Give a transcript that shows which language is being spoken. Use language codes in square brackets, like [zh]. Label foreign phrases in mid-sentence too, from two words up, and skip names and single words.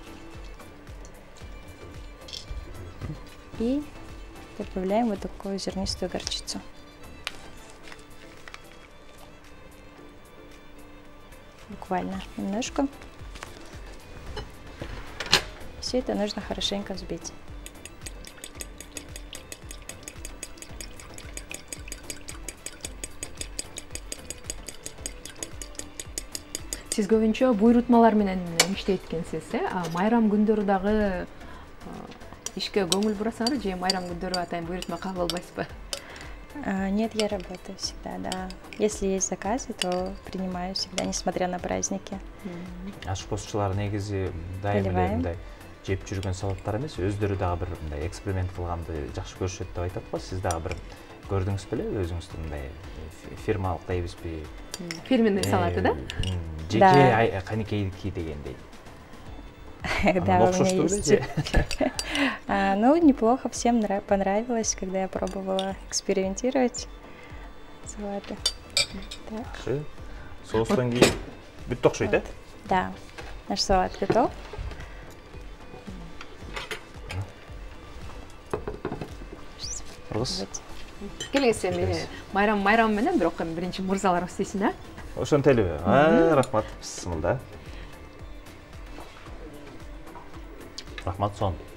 [ru] И добавляем вот такую зернистую горчицу. Буквально немножко. Все это нужно хорошенько взбить. [ky] Сиз көбүнчө буйрутмалар менен иштейт экенсиз, майрам күндөрү дагы ишке көңүл бурасыңарбы же майрам күндөрү атайын буйрутма кабыл албайсызбы? [ru] Нет, я работаю всегда, да. Если есть заказы, то принимаю всегда, несмотря на праздники. [ky] ашкозчулар негизи дайым эле [ru] Поливаем. [ky] мындай жеп жүргөн салаттар эмес, өздөрү дагы бир мындай эксперимент кылганды жакшы көрүшөт деп айтат го. Сиз дагы бир көрдүңүз беле өзүңүздүн мындай фирмалык дейбизби? [ru] Фирменный салаты, да? [ky] Жеке каникейдики дегендей. [ru] Да, у меня [ky] окшоштуу [ru] есть. [ky] же? [ru] Ну, неплохо, всем понравилось, когда я пробовала экспериментировать салаты. Так, [ky] Жакшы. Соустан кийин бүттү окшойт, э? [ru] да, наш салат готов. [ky] Кыргыз. [ru] Вот. [ky] Келеңиз эми майрам менен бирок эми биринчи мырзаларыбыз дейсиң, а? Ошентелиби? Рахмат. Бисмилла. Рахмат сон.